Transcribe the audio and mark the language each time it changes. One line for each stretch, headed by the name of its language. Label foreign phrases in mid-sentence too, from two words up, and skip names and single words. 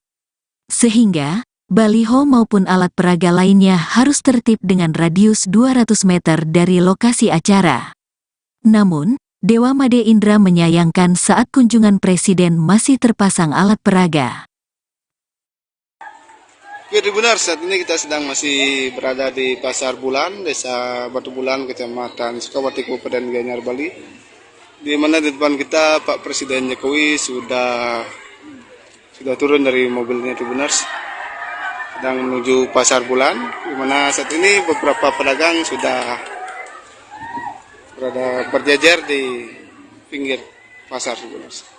Indonesian: Sehingga, baliho maupun alat peraga lainnya harus tertib dengan radius 200 meter dari lokasi acara. Namun, Dewa Made Indra menyayangkan saat kunjungan Presiden masih terpasang alat peraga. Oke, benar, saat ini kita sedang masih berada di Pasar Bulan, Desa Batu Bulan, Kecamatan Sukawati, Kabupaten Gianyar, Bali. Di mana di depan kita Pak Presiden Jokowi sudah turun dari mobilnya, benar, sedang menuju Pasar Bulan, di mana saat ini beberapa pedagang sudah berada berjajar di pinggir pasar, benar.